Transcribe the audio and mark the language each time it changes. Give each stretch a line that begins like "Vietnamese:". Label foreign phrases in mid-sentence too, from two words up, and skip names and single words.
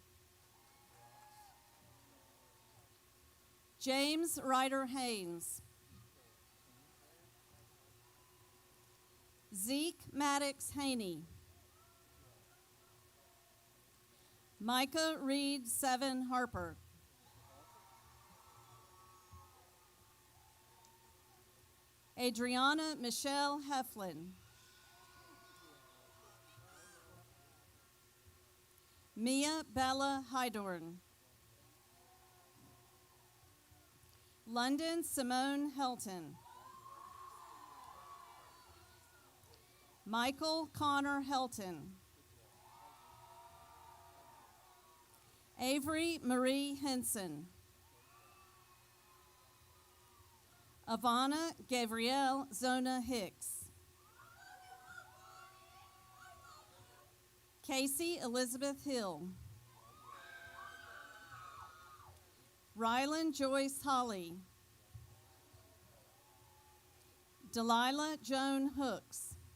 English: James Ryder Haynes. Zeke Maddox Haney. Micah Reed Seven Harper. Adriana Michelle Heflin. Mia Bella Hydorn. London Simone Helton. Michael Connor Helton. Avery Marie Henson. Ivana Gabrielle Zona Hicks. Casey Elizabeth Hill. Rylan Joyce Holly. Delilah Joan Hooks.